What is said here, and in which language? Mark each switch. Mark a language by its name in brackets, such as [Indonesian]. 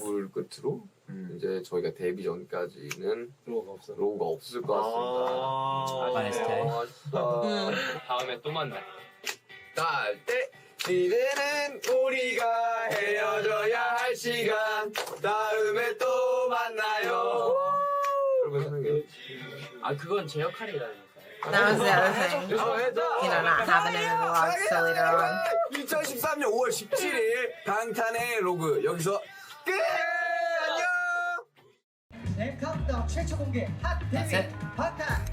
[Korean] 로그를 끝으로 이제 저희가 데뷔 전까지는 로고가 없을 것 같습니다. 아쉽다. 다음에 또 만나. 딸때 이제는 우리가 헤어져야 할 시간. 다음에 또 만나요. 아 그건 제 역할이라니까. [English] That was the other thing. You know, not having it in the logs till later on. [Korean] 2013년 5월 17일 방탄의 로그 여기서 끝! 네, 카운트다운 최초 공개 핫 데뷔 방탄